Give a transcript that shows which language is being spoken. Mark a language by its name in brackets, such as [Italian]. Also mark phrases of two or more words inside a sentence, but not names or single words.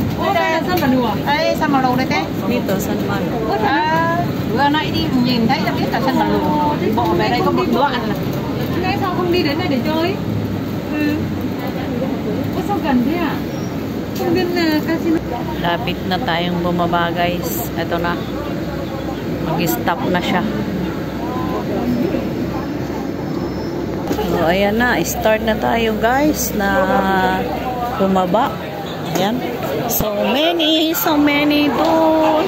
[Vietnamese] Đây San Malu à? Đây San Malu đây thế. [Filipino] Dito, San Juan. [Vietnamese] Vừa nãy đi nhìn thấy đã biết là sân Bà Lù. Đi bộ về đây có một đoạn là. Ngay sao không đi đến này để chơi? Ủa sao gần thế à? Không biết casino. [Filipino] Lapit na tayong bumaba guys. Ito na. Mag-stop na siya. So, ayan na. Start na tayo guys na bumaba. Ayan. [English] So many [Filipino] doon.